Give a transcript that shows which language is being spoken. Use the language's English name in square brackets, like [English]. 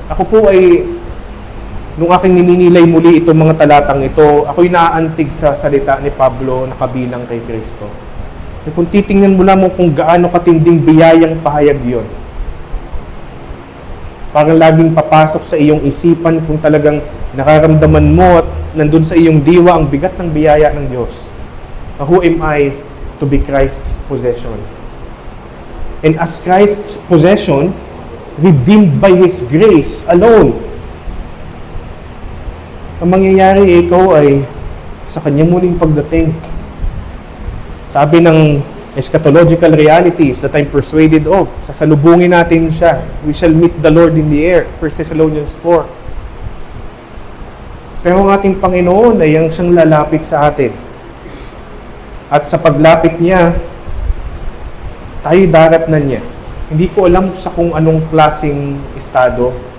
[Filipino] Ako po ay, nung aking nininilay muli itong mga talatang ito, ako'y naaantig sa salita ni Pablo na kabilang kay Kristo. E kung titingnan mo lamang kung gaano katinding biyayang pahayag yon, parang laging papasok sa iyong isipan kung talagang nakaramdaman mo at nandun sa iyong diwa ang bigat ng biyaya ng Diyos. [English] Who am I to be Christ's possession? And as Christ's possession, redeemed by His grace alone, [Filipino] ang mangyayari ikaw ay sa kanyang muling pagdating. Sabi ng [English] eschatological realities that I'm persuaded of, [Filipino] sasalubungin natin siya. [English] We shall meet the Lord in the air. 1 Thessalonians 4. [Filipino] Pero ang ating Panginoon ay ang siyang lalapit sa atin. At sa paglapit niya, tayo daratnan niya. Hindi ko alam sa kung anong klaseng estado